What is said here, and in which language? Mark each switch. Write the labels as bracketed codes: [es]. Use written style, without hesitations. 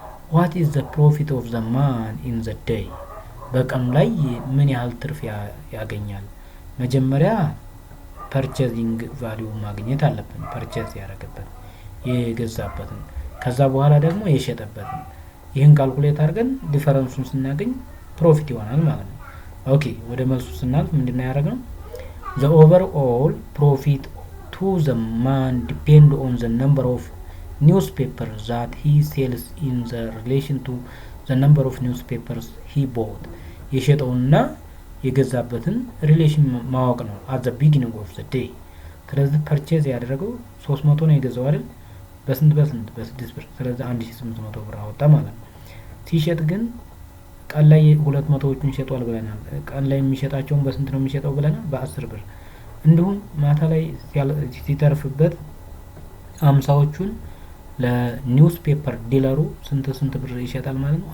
[en] what is the profit of the man in the day [am] በቀኑ ላይ ምን ያህል ትርፍ ያገኛል? መጀመሪያ ፐርቼዚንግ ቫልዩ ማግኘት አለብን። ፐርቼዝ ያደረገበት የገዛበትን ከዛ በኋላ ደግሞ የሸጠበትን ይህን ካልኩሌት አድርገን ዲፈረንሱን ስናገኝ ፕሮፊት ይሆናል ማለት ነው። ኦኬ ወደ መልሱ ስናልፍ ምንድነው ያደረግነው? [en] the overall profit to the man depend on the number of newspapers that he sells in the relation to the number of newspapers he bought [am] የሸጠውና የገዛበትን ሪሌሽን ማወቅ ነው [en] at the beginning of the day። [am] ስለዚህ ፐርቼዝ ያደረገው 300 ነው የገዛው አይደል? በስንት በ6 ብር። ስለዚህ 1800 ብር አወጣ ማለት ነው። ሲሸጥ ግን ቀን ላይ 200ዎቹን ሸጧል ብለናል። ቀን ላይ የሚሸጣቸውን በስንት ነው የሚሸጠው ብለናል? በ10 ብር። እንዲሁም ማታ ላይ ሲተርፍበት 50ዎቹን ለኒውስ ፔፐር ዲለሩ ስንት ብር ይሸጣል ማለት ነው?